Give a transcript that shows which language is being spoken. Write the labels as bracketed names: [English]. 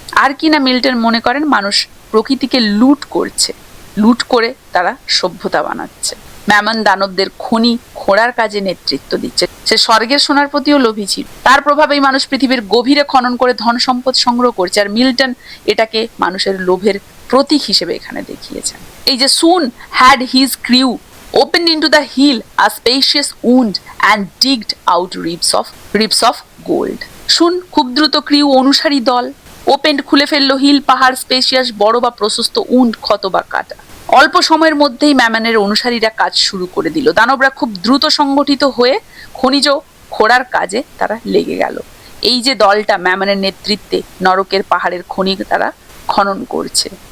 [Bangla] আর কি না মিল্টন মনে করেন মানুষ প্রকৃতিকে লুট করছে, লুট করে তারা সভ্যতা বানাচ্ছে। ম্যামন দানবদের খনি খোঁড়ার কাজে নেতৃত্ব দিচ্ছে। সে স্বর্গের সোনার প্রতিও লোভী ছিল। তার প্রভাবেই মানুষ পৃথিবীর গভীরে খনন করে ধন সম্পদ সংগ্রহ করছে। আর মিল্টন এটাকে মানুষের লোভের প্রতীক হিসেবে এখানে দেখিয়েছেন। এই যে [English] Soon had his crew opened into the hill a spacious wound and digged out ribs of gold. [Bangla] শুন খুব দ্রুত ক্রিউ অনুসারী দল, ওপেন্ড খুলে ফেললো হিল পাহাড়, স্পেশিয়াস বড় বা প্রশস্ত, উন্ড ক্ষত বা কাটা। অল্প সময়ের মধ্যেই ম্যামনের অনুসারীরা কাজ শুরু করে দিল। দানবরা খুব দ্রুত সংগঠিত হয়ে খনিজ খোঁড়ার কাজে তারা লেগে গেল। এই যে দলটা ম্যামনের নেতৃত্বে নরকের পাহাড়ের খনি তারা খনন করছে।